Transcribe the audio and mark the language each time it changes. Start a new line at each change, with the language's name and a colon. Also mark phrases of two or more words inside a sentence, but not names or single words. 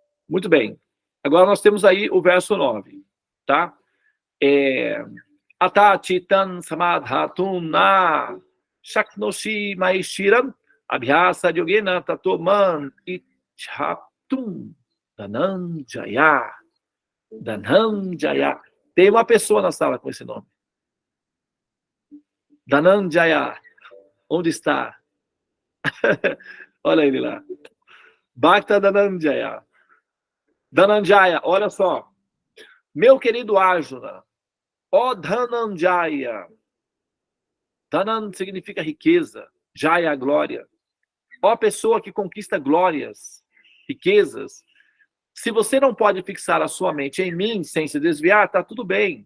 Portuguese: Muito bem. Agora nós temos aí o verso 9, tá?
Sanskrit: Atachitan samadhatun na shaknoshi maishiram abhyasa yogena tatoman ichatum Dhananjaya.
Portuguese: Dhananjaya. Tem uma pessoa na sala com esse nome. Dhananjaya. Onde está? Olha ele lá. Bhakta Dhananjaya. Dhananjaya, olha só. Meu querido Arjuna, ó Dhananjaya. Dhanan significa riqueza, Jaya, glória. Ó pessoa que conquista glórias, riquezas. Se você não pode fixar a sua mente em mim sem se desviar, tá tudo bem.